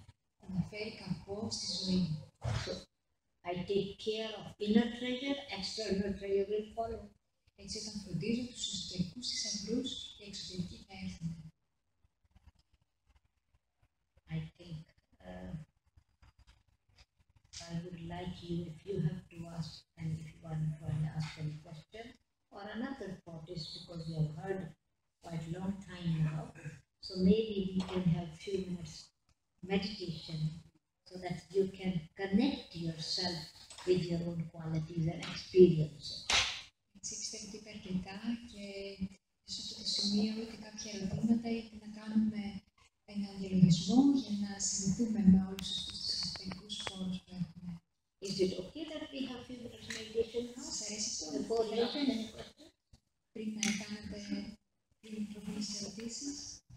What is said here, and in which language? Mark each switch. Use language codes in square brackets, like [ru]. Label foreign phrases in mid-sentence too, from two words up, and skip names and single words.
[el] Να φέρει κακό στη ζωή. [en] So, I take care of inner treasure, external treasure will follow. [el] Έτσι, όταν φροντίζω τους εσωτερικούς θησαυρούς, οι εξωτερικοί θα έρθουν. [en] I think I would like you, if you have to ask, and if you want to ask any question, or another thought is because you have heard quite a long time now, so maybe we can have few minutes meditation so that you can connect yourself with your own qualities and experiences. [el] Έτσι, πιστεύω ότι είπε αρκετά και σε αυτό το σημείο ούτε κάποια ερωτήματα είτε να κάνουμε έναν διαλογισμό για να συνδεθούμε με όλους αυτούς τους εσωτερικούς φόρους που έχουμε. [en] Is it okay that we have few minutes meditation now? [el] Σας αρέσει αυτό? [en] Before I ask any questions? [el] Πριν να κάνετε, πριν προβούν στις ερωτήσεις.